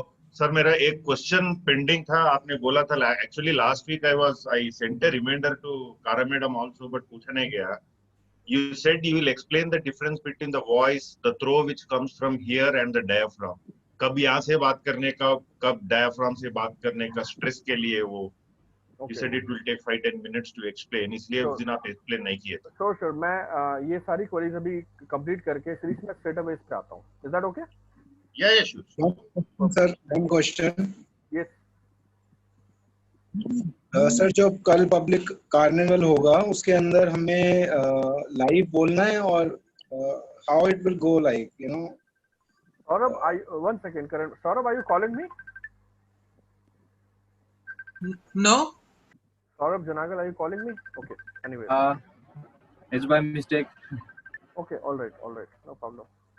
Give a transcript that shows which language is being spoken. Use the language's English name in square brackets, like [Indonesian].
[English] sir [Hindi] मेरा एक [English] question pending [Hindi] था. आपने बोला था [English] actually last week I sent a reminder to Kara madam also, but [Hindi] पूछने गया. [English] You said you will explain the difference between the voice, the throw which comes from here and the diaphragm. [Hindi] कब यहाँ से बात करने का, कब diaphragm से बात करने का, स्ट्रेस के लिए वो. [English] You said it will take 5-10 minutes to explain. [Hindi] इसलिए उस दिन आप explain नहीं किए थे. [English] Sure. [Hindi] मैं ये सारी queries अभी complete करके सीरीज में [English] straight away [Hindi] इस पे आता हूँ. [English] Is that okay? Yeah, sure. Sir, one question. Yes. [Hindi] Sir जो कल पब्लिक कार्निवल होगा उसके अंदर हमें लाइव बोलना है, और [English] How it will go, like you know. Saurabh, one second, Karan. Saurabh, are you calling me? No. Saurabh Janagal, are you calling me? Okay. Anyway. It's by mistake. Okay. All right. No problem.